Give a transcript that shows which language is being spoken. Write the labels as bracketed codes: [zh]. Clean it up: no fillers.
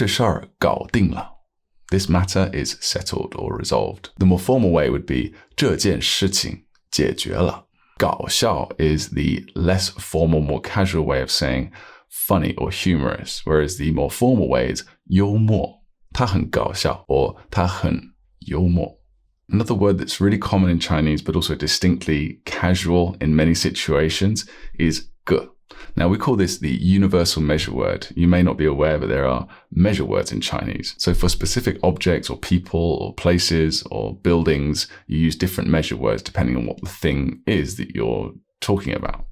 [zh] 这事儿搞定了. [en] This matter is settled or resolved. The more formal way would be [zh] 这件事情解决了. [en] 搞笑 is the less formal, more casual way of saying funny or humorous, whereas the more formal way is 幽默. [zh] 他很搞笑 or 他很幽默. [en] Another word that's really common in Chinese but also distinctly casual in many situations is ge. Now, we call this the universal measure word. You may not be aware, but there are measure words in Chinese. So for specific objects or people or places or buildings, you use different measure words depending on what the thing is that you're talking about.